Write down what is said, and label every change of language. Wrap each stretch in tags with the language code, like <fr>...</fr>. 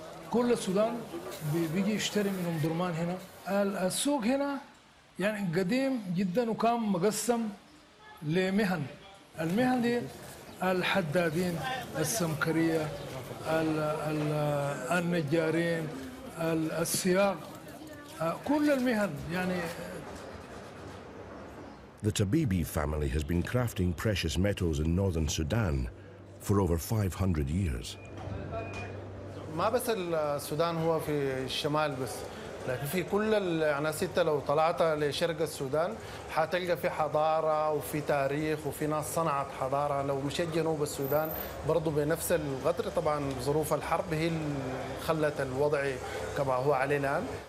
<ar>كل السودان بيجي يشتري منهم درمان هنا. السوق هنا يعني قديم جدا وكان مقسم لمهن. المهن دي الحدادين، السمكرية، النجارين، السياق، كل المهن يعني.</ar> <en>The Tabibi family has been crafting precious metals in northern Sudan for over 500 years.</en> <ar>ما بس السودان هو في الشمال بس، لكن في كل يعني ستة لو طلعت لشرق السودان حتلقى في حضارة وفي تاريخ وفي ناس صنعت حضارة. لو مشيت جنوب السودان برضو بنفس القدر، طبعا ظروف الحرب هي اللي خلت الوضع كما هو عليه الآن.</ar>